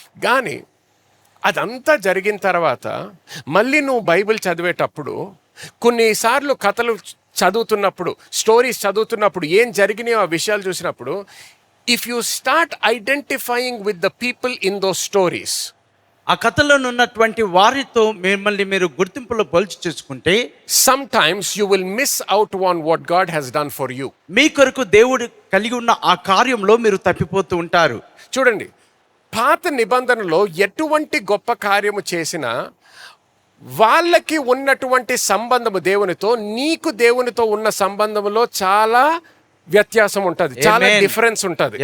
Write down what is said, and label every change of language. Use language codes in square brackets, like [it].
[te] కానీ అదంతా జరిగిన తర్వాత మళ్ళీ నువ్వు బైబిల్ చదివేటప్పుడు, కొన్నిసార్లు కథలు చదువుతున్నప్పుడు, స్టోరీస్ చదువుతున్నప్పుడు, ఏం జరిగినాయో ఆ విషయాలు చూసినప్పుడు, [en] if you start identifying with the people in those stories, [te] ఆ కథలో ఉన్నటువంటి వారితో మిమ్మల్ని మీరు గుర్తింపులో పోల్చి చూసుకుంటే, [en] sometimes you will miss out on what God has done for you. [te] మీ కొరకు దేవుడు కలిగి ఉన్న ఆ కార్యంలో మీరు తప్పిపోతూ ఉంటారు. చూడండి, పాత నిబంధనలో ఎటువంటి గొప్ప కార్యము చేసినా వాళ్ళకి ఉన్నటువంటి సంబంధము దేవునితో, నీకు దేవునితో ఉన్న సంబంధములో చాలా వ్యత్యాసం ఉంటుంది, చాలా డిఫరెన్స్ ఉంటుంది.